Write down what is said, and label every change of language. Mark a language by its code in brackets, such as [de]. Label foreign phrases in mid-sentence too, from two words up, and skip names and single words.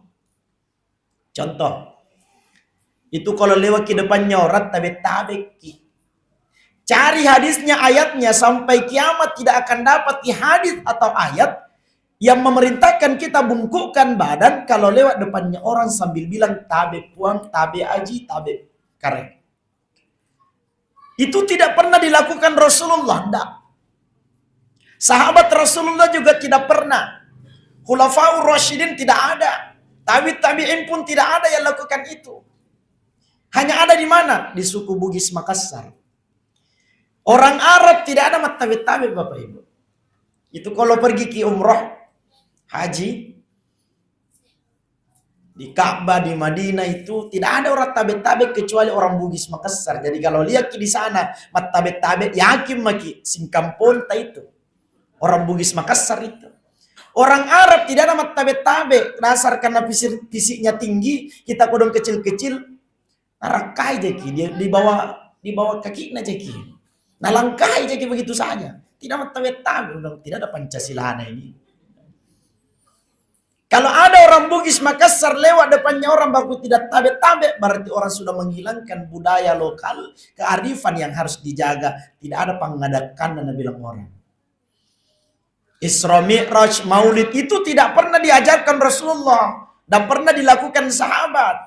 [id] Contoh, itu kalau lewat ke depannya orang tabe-tabe. Cari hadisnya, ayatnya, sampai kiamat tidak akan dapat di hadis atau ayat yang memerintahkan kita bungkukkan badan kalau lewat depannya orang sambil bilang [bug] tabe puang, tabe aji, tabe karek. [id] Itu tidak pernah dilakukan Rasulullah. Tidak. Sahabat Rasulullah juga tidak pernah. Khulafaur Rasyidin tidak ada. Tabi'in pun tidak ada yang lakukan itu. Hanya ada di mana? Di suku Bugis Makassar. Orang Arab tidak ada tabi-tabi Bapak Ibu. Itu kalau pergi ke umroh, haji, di Ka'bah, di Madinah itu tidak ada orang tabe-tabe kecuali orang Bugis Makassar. Jadi kalau lihat di sana mat tabe-tabe yakin [mak] maki singkamponta [id] itu. Orang Bugis Makassar itu. Orang Arab tidak ada mat tabe-tabe, dasar karena fisiknya tinggi, kita kodong kecil-kecil, [mak] narakai jeki [id] dia di bawah kaki jeki. Nah langkai jeki begitu saja. Tidak mat tabe-tabe, tidak ada Pancasila ini. Kalau ada orang Bugis Makassar lewat depannya orang baku tidak tabe-tabe, berarti orang sudah menghilangkan budaya lokal, kearifan yang harus dijaga. Tidak ada pengadakan dan bilang orang. Isra Mi'raj, Maulid itu tidak pernah diajarkan Rasulullah dan pernah dilakukan sahabat.